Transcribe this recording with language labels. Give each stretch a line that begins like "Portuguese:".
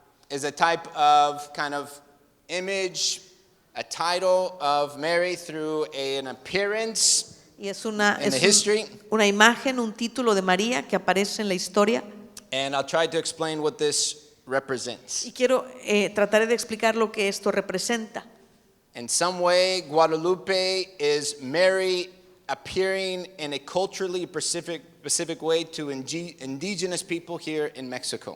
English: is a type of kind of image, a title of Mary through an appearance
Spanish: y es una
English: in the history.
Spanish: una imagen, un título de María que aparece en la historia.
English: And I'll try to explain what this represents.
Spanish: Y trataré de explicar lo que esto representa.
English: In some way, Guadalupe is Mary appearing in a culturally specific way to indigenous people here in Mexico.